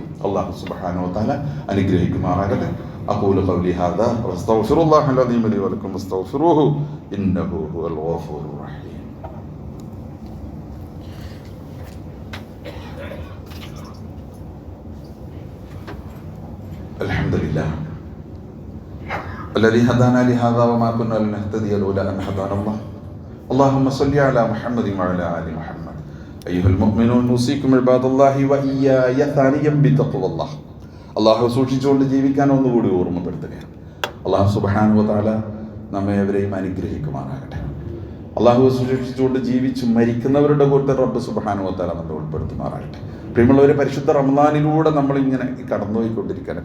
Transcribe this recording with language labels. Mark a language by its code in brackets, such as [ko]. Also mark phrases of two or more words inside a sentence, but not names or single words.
[ar] الله سبحانه وتعالى അനുഗ്രഹിക്കുമാറാകട്ടെ. أقول قولي هذا وأستغفر الله العظيم لي ولكم واستغفروه إنه هو الغفور الرحيم. അൽഹംദുലില്ലാഹ് الذي هدانا لهذا وما كنا لنهتدي لولا أن هدانا الله. اللهم صل على محمد وعلى آل محمد. أيها المؤمنون نوصيكم عباد الله وإياي ثانيا بتقوى الله. [ml] അള്ളാഹു സൂക്ഷിച്ചുകൊണ്ട് ജീവിക്കാൻ ഒന്നുകൂടി ഓർമ്മപ്പെടുത്തുകയാണ്. [ar] الله سبحانه وتعالى [ml] നമ്മെ എവരെയും അനുഗ്രഹിക്കുമാറാകട്ടെ. അള്ളാഹു സൂക്ഷിച്ചുകൊണ്ട് ജീവിച്ച് മരിക്കുന്നവരുടെ കൂട്ടത്തിൽ റബ്ബ് [ar] سبحانه وتعالى [ml] നമ്മെ ഉൾപ്പെടുത്തുമാറാകട്ടെ. പ്രിയമുള്ളവരെ, പരിശുദ്ധ റമദാനിലൂടെ നമ്മളിങ്ങനെ കടന്നുപോയിക്കൊണ്ടിരിക്കുകയാണ്.